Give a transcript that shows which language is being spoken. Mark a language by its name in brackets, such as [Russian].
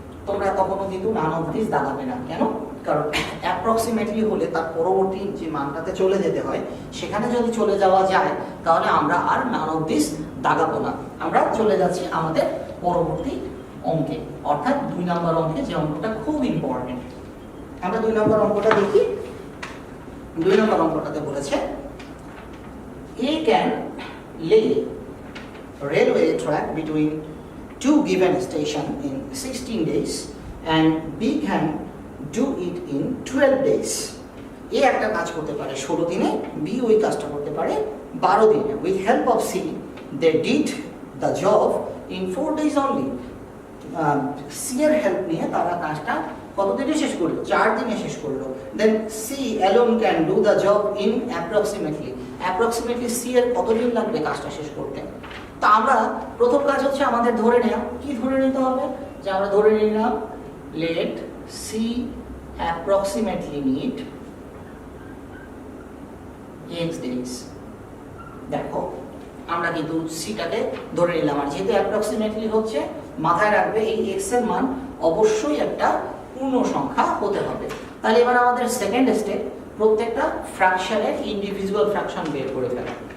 [Bangla] তোমরা তখনও কিন্তু নান অফ দিস দাগাবে না। কেন? কারণ অ্যাপ্রক্সিমেটলি হলে তার পরবর্তী যে মানটাতে চলে যেতে হয় সেখানে যদি চলে যাওয়া যায় তাহলে আমরা আর নান অফ দিস দাগাবো না। আমরা চলে যাচ্ছি আমাদের পরবর্তী অঙ্কে, অর্থাৎ 2 নম্বর অঙ্কে, যে অঙ্কটা খুব ইম্পর্টেন্ট। আমরা 2 নম্বর অঙ্কটা দেখি। 2 নম্বর অঙ্কটাতে বলেছে [English] A can lay railway track between 2 given station in 16 days and B can do it in 12 days. [Bangla] A একটা কাজ করতে পারে 16 দিনে, B ওই কাজটা করতে পারে 12 দিনে। [English] With help of C, they did the job in 4 days only. [Bangla] C এর হেল্প নিয়ে তারা কাজটা কত দিনে শেষ করলো? 4 দিনে শেষ করলো। [English] Then C alone can do the job in approximately. [Bangla] Approximately C এর কতদিন লাগবে কাজটা শেষ করতে? তা আমরা প্রথম কাজ হচ্ছে আমাদের ধরে নেওয়া। কি ধরে নিতে হবে? যে আমরা ধরে নিলাম [English] let C approximately need x days। [Bangla] দেখো আমরা কিন্তু সিটাকে ধরে নিলাম, আর যেহেতু অ্যাপ্রক্সিমেটলি হচ্ছে মাথায় রাখবে এই এক্স এর মান অবশ্যই একটা পূর্ণ সংখ্যা হতে হবে। তাহলে এবার আমাদের সেকেন্ড স্টেপ, প্রত্যেকটা ফ্র্যাকশনের ইন্ডিভিজুয়াল ফ্র্যাকশন বের করে ফেলা।